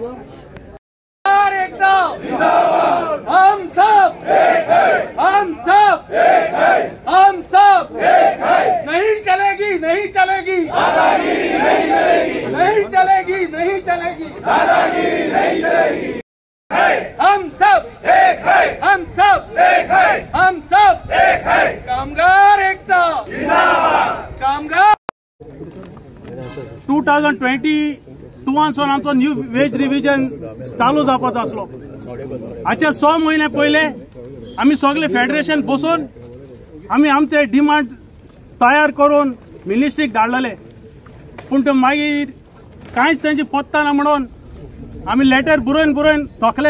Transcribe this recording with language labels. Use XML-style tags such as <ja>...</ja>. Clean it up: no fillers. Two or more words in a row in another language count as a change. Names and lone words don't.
<hi>एकता जिंदाबाद, हम सब एक है, हम सब एक है, हम सब एक है। नहीं चलेगी, नहीं चलेगी दादागिरी, नहीं चलेगी, नहीं चलेगी, नहीं चलेगी दादागिरी, नहीं चलेगी। हम सब एक है, हम सब एक है, हम सब एक है। कामगार एकता जिंदाबाद, कामगार</hi> <kok>2022 आमचो</kok> <en>new wage revision</en> <kok>चालू जावपाचो आसलो। हाचे 6 म्हयने पयले आमी सगळे फेडरेशन बसून आमी आमचे डिमांड तयार करून मिनिस्ट्रीक धाडलेले, पूण ते मागीर कांयच तेंची पत्ता ना म्हणून आमी लेटर बरोवन थकले।</kok>